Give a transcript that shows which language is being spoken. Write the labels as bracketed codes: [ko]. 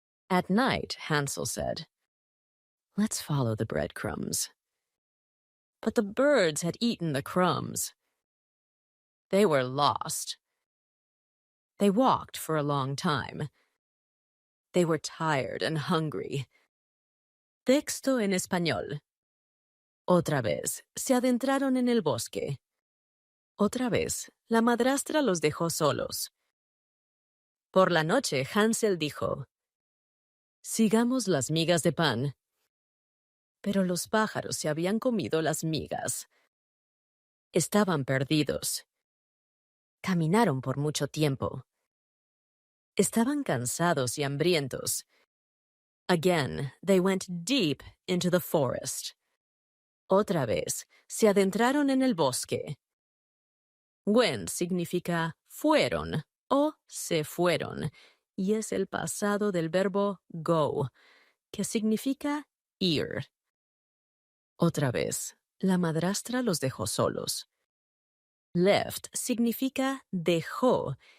[en] At night, Hansel said, "Let's follow the breadcrumbs." But the birds had eaten the crumbs. They were lost. They walked for a long time. They were tired and hungry. [es] Texto en español. Otra vez, se adentraron en el bosque. Otra vez, la madrastra los dejó solos. Por la noche, Hansel dijo, "Sigamos las migas de pan." Pero los pájaros se habían comido las migas. Estaban perdidos. Caminaron por mucho tiempo. Estaban cansados y hambrientos. [en] Again, they went deep into the forest. [es] Otra vez, se adentraron en el bosque. Went significa fueron o se fueron, y es el pasado del verbo go, que significa ir. Otra vez, la madrastra los dejó solos. Left significa dejó,